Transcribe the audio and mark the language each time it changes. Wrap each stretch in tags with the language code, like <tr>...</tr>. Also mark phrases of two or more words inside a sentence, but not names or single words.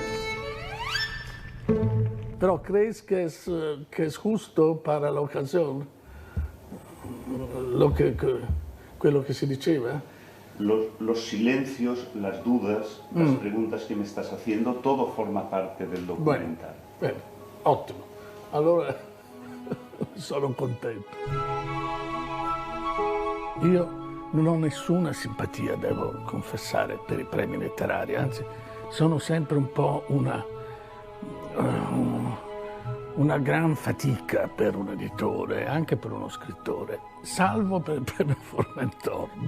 <es>Pero ¿crees que es justo para la ocasión</es> <it>quello que si diceva?</it> <es>Los silencios, las dudas, las preguntas que me estás haciendo, todo forma parte del documental.</es> <it>Bene, ottimo. Allora sono contento. Io non ho nessuna simpatia, devo confessare, per i premi letterari, anzi sono sempre un po' una gran fatica per un editore, anche per uno scrittore, salvo per il premio Formentor.</it>